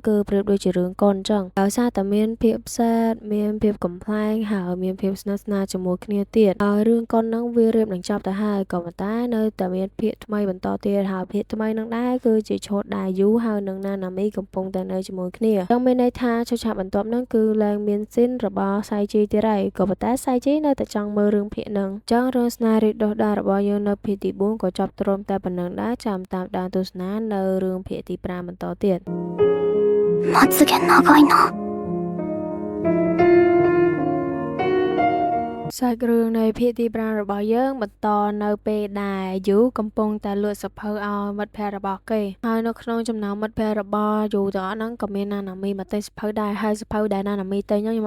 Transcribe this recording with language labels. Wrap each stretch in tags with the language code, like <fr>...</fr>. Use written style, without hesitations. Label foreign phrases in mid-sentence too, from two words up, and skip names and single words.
<km>គឺប្រៀបដូចជារឿងកូនអញ្ចឹងដោយសារតែមានភាពសែតមានភាពកំ ប្លែងហើយមានភាពស្និទ្ធស្នាលជាមួយគ្នាទៀតហើយរឿងកុនហ្នឹងវារៀបនឹងចប់ទៅហើយក៏ប៉ុន្តែនៅតែមានភាគថ្មីបន្តទៀតហើយភាគថ្មីនឹងដែរគឺជាឈុតដែលយូហើយនឹងណាណាមីកំពុងតែនៅជាមួយគ្នាចឹងមានន័យថាឈុតឆាកបន្ទាប់ហ្នឹងគឺឡើងមានស៊ីនរបស់សៃជីទៀតហើយក៏ប៉ុន្តែសៃជីនៅតែចង់មើលរឿងភាគហ្នឹងចឹងរឿងស្នេហ៍រីកដុះដាលរបស់យើងនៅភាគទី4ក៏ចប់ត្រឹមតែប៉ុណ្្នឹងដែរចាំតាមដានទស្សនានៅរឿងភាគទី5បន្តទៀត</km> <ja>まつげ長いな</ja> <km>សាច់រឿងនៃភាគទី5របស់យើងបន្តនៅពេលដែលយូកំពុងតែលក់សភៅឲ្យមិត្តភ័ក្តិរបស់គេហើយនៅក្នុងចំណោមមិត្តភ័ក្តិរបស់យូទាំងអស់ហ្នឹងក៏មានណាណាមីមកទិញសភៅដែរហើយសភៅដែលណាណាមីទិញហ្នឹងខ្ញុំអត់</km>